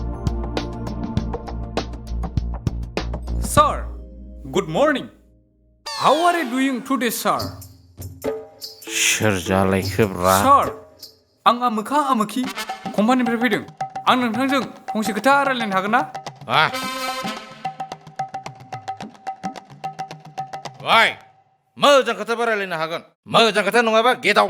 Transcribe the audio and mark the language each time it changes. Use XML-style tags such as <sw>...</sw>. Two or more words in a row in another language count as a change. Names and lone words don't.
<en>Sir, good morning. How are you doing today, sir?</en> <brx>सोर जालायखोब्रा Sir, आं आमोखा आमोखि कम्पानिनिफ्राय फैदों। आं नोंथांजों फंसे खोथा रायलायनो हागोन ना? ओइ मोजां खोथा रायलायनो हागोन मोजां खोथा नङाबा</brx> <en>get out</en>